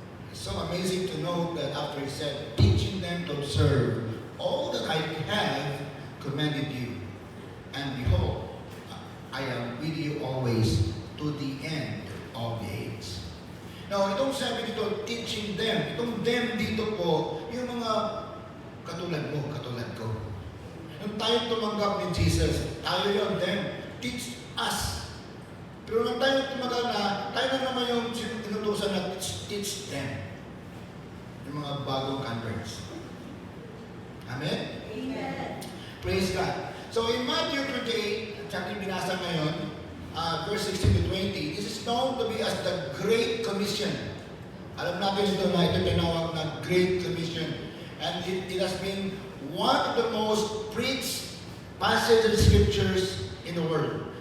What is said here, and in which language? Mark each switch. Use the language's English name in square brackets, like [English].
[English] It's so amazing to know that after He said, teaching them to observe all that I have commanded you. And behold, I am with you always to the end of the age. [Filipino] Now, itong sabi dito, [English] teaching them. [Filipino] Itong them dito po, yung mga katulad mo, katulad ko. Nung tayo tumanggap ni Jesus, tayo yung them. [English] Teach us. [Filipino] Pero nung tayo tumanggap na, tayo na naman yung inutusan na [English] teach them. [Filipino] Yung mga bagong converts. [English] Amen? Amen. Praise God. So in Matthew 28, [Filipino] at yung binasa ngayon, [English] verse 16 to 20, this is known to be as the Great Commission. [Filipino] Alam natin ito na ito tinawag na Great Commission. [English] And it has been one of the most preached passages of scriptures in the world.